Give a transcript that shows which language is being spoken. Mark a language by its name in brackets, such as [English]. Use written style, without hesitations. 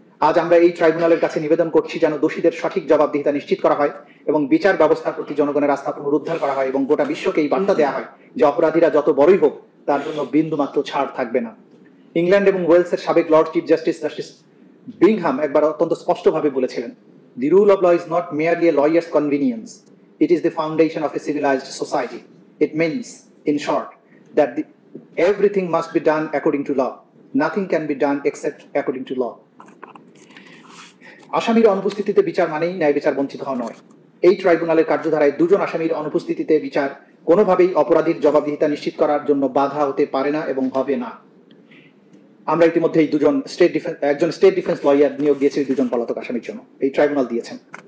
[Bangla] আজ আমরা এই ট্রাইব্যুনালের কাছে নিবেদন করছি যেন দোষীদের সঠিক জবাবদিহিতা নিশ্চিত করা হয় এবং বিচার ব্যবস্থার প্রতি জনগণের আস্থা পুনরুদ্ধার করা হয় এবং গোটা বিশ্বকে এই বার্তা দেওয়া হয় যে অপরাধীরা যত বড়ই হোক তার জন্য বিন্দুমাত্র ছাড় থাকবে না। ইংল্যান্ড এবং ওয়েলসের সাবেক লর্ড চিফ জাস্টিস বিংহাম একবার অত্যন্ত স্পষ্টভাবে বলেছিলেন, [English] The rule of law is not merely a lawyer's convenience, it is the foundation of a civilized society. It means, in short, that everything must be done according to law. Nothing can be done except according to law. [Bangla] আসামির অনুপস্থিতিতে বিচার মানেই ন্যায় বিচার বঞ্চিত হওয়া নয়। এই ট্রাইব্যুনালের কার্যধারায় দুজন আসামির অনুপস্থিতিতে বিচার কোনোভাবেই অপরাধীর জবাবদিহিতা নিশ্চিত করার জন্য বাধা হতে পারে না এবং হবে না। আমরা ইতিমধ্যে একজন স্টেট ডিফেন্স লয়ার নিয়োগ দিয়েছি দুজন পলাতক আসামির জন্য। এই ট্রাইব্যুনাল দিয়েছেন।